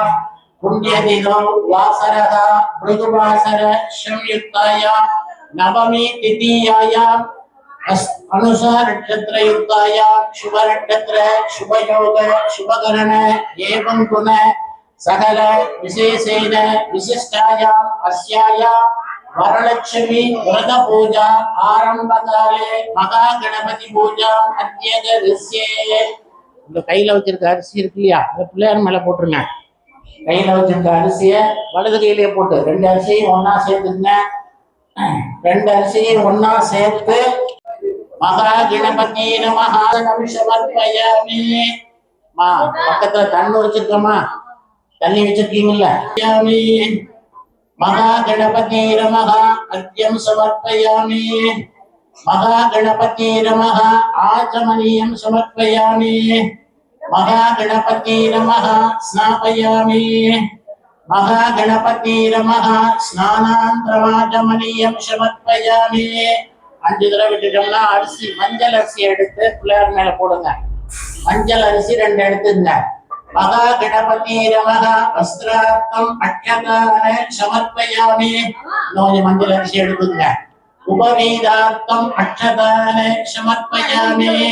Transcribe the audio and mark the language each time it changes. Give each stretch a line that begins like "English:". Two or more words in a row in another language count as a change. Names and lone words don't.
Sanskrit: पुण्यदिनौ वासरः मृदुवासर संयुक्तायां नवमी तिथीयायां अनुषा नक्षत्रयुक्तायां शुभनक्षत्र शुभयोग शुभकरण एवं गुण सकल विशेषेण विशिष्टायाम् अस्यायां वरलक्ष्मी व्रत पूजा आरंभ काले महागणपति पूजा अध्यगस्य.
Tamil: இந்த கையில வச்சிருக்க அரிசி இருக்கு இல்லையா, அந்த பிள்ளையார் மேல போட்டுருங்க. கையில வச்சிருக்க அரிசியை வலது கையிலேயே போட்டு ரெண்டு அரிசியும் ஒன்னா சேர்த்துங்க. ரெண்டு அரிசியும் ஒன்னா சேர்த்து
Sanskrit: महा गणपति नमः समर्पयामि.
Tamil: பக்கத்துல தண்ணி வச்சிருக்கோமா, தண்ணி வச்சிருக்கீங்கல்ல.
Sanskrit: महागणपति नमः अर्घ्यं समर्पयामि. महागणपति नमः आचमनीयं समर्पयामि. महागणपति नमः स्नापयामि. महागणपति नमः स्नानान्तरमाचमनीयं समर्पयामि.
Tamil: 5 தடவை விட்டுட்டோம்னா அரிசி மஞ்சள் அரிசி எடுத்து பிள்ளையார் மேல போடுங்க. மஞ்சள் அரிசி 2 எடுத்துங்க.
Sanskrit: महा गणपति नमः वस्त्रार्थम् अक्षतान् समर्पयामि.
Tamil: கொஞ்சம் மஞ்சள் அரிசி எடுத்துங்க.
Sanskrit: उपवीतार्थम् अक्षतान् समर्पयामि.